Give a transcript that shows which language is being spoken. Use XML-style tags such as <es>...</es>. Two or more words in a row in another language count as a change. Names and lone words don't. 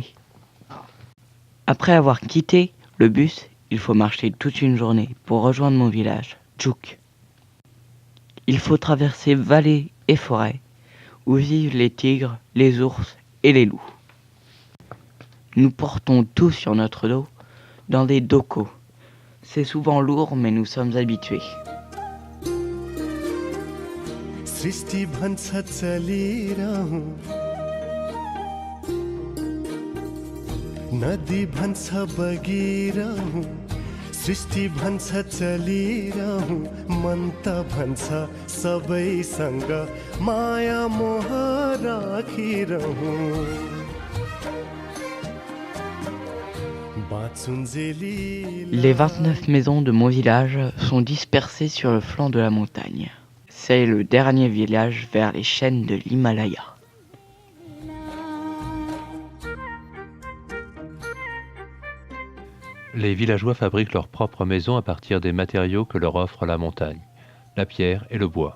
<fr>Après avoir quitté le bus, il faut marcher toute une journée pour rejoindre mon village, Juk. Il faut traverser vallées et forêts où vivent les tigres, les ours et les loups. Nous portons tout sur notre dos dans des docos. C'est souvent lourd, mais nous sommes habitués.</fr> <ne>सृष्टि भन्छ चलिरहूं नदी भन्छ बगिरहूं सृष्टि भन्छ चलिरहूं मन त भन्छ सबैसँग माया मोह राखिरहूं</ne> <fr>Les 29 maisons de mon village sont dispersées sur le flanc de la montagne. C'est le dernier village vers les chaînes de l'Himalaya. Les villageois fabriquent leurs propres maisons à partir des matériaux que leur offre la montagne, la pierre et le bois.</fr>